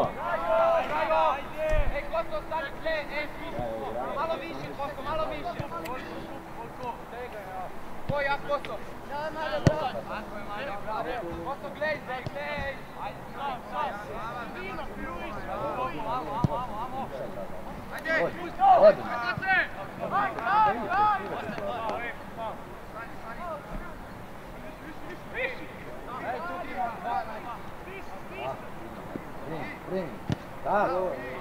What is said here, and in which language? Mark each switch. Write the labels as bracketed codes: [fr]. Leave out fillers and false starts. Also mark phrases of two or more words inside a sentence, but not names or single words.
[hr] Ej, Kosto, stani tle, malo više, Kosto, malo više. [sl] Ko ja, Kosto? Kosto, glej, glej! [hr] Ajde! Primi, tako.